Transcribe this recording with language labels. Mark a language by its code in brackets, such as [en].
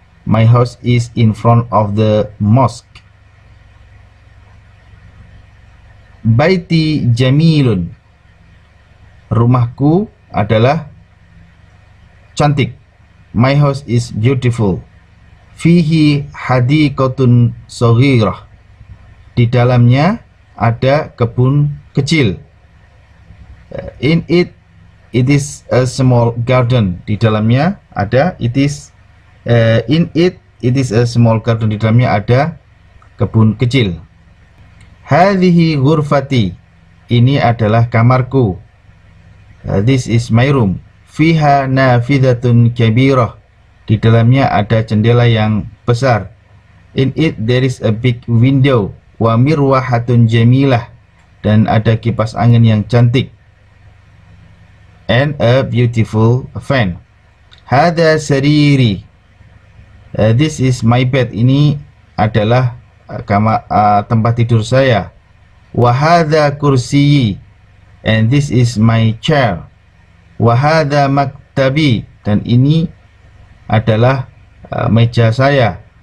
[en] My house is in front of the mosque. [ar] Baiti jamilun, [id] rumahku adalah cantik. [en] My house is beautiful. [ar] Fihi hadiqatun saghirah, [id] di dalamnya ada kebun kecil. [en] In it is a small garden, [id] di dalamnya ada [en] in it is a small garden, [id] di dalamnya ada kebun kecil. [ar] Hadhihi ghurfati, [id] ini adalah kamarku. [en] This is my room. [ar] Fiha nafidatun kabirah, [id] di dalamnya ada jendela yang besar. [en] In it there is a big window. [ar] Wa mirwahatun jamilah, [id] dan ada kipas angin yang cantik. [en] And a beautiful fan. [ar] Hadha sariri, [en] this is my bed, [id] ini adalah tempat tidur saya. [ar] Wa hadha kursiyi, [en] and this is my chair. [ar] Wa hadha maktabi, [id] dan ini adalah meja saya.